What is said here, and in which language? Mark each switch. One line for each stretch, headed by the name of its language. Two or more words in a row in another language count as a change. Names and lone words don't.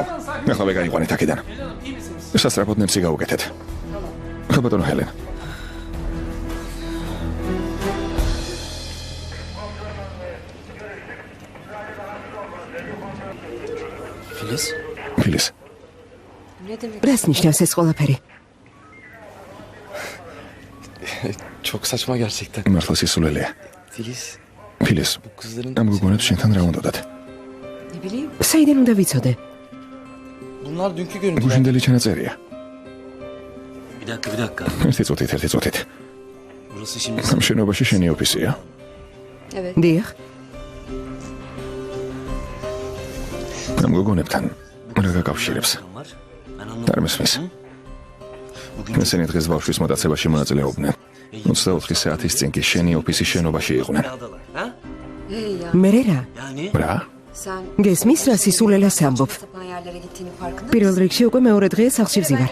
Georgian: ახლა ვეგაიყვანეთ აქედან. სასწრაფოდ ნემსი გავუკეთეთ. ქალბატონო ჰელენ. ფილის. რას ნიშნავს ეს ყველაფერი?
Turkish: Çok saçma gerçekten.
Georgian: მართლა სისულელეა. ფილის.
Turkish: Bu kızların
Georgian: ამ გოგონებს შენთან რა უნდათ? საიდან უნდა ვიცოდე?
Turkish: bunlar dünkü görüntüler.
Georgian: გუშინდელი ჩანაწერია.
Turkish: Bir dakika.
Georgian: ერთი წუთით.
Turkish: Burası şimdi
Georgian: ამ შენობაში შენი ოფისია? დიახ. ამ გოგონებთან რა გაკავშირებს?
Turkish: var. Ben anlamadım.
Georgian: არ მესმის. ესენი დღეს ბავშვის მოტაცებაში მონაწილეობდნენ. 24 საათის წინ კი შენი ოფისის შენობაში იყვნენ. Ha? მე რა?
Turkish: Yani
Georgian: რა? გესმის რა სისულელას ამბობ? პირველ რიგში უკვე მეორე დღეა სახლში ვზივარ.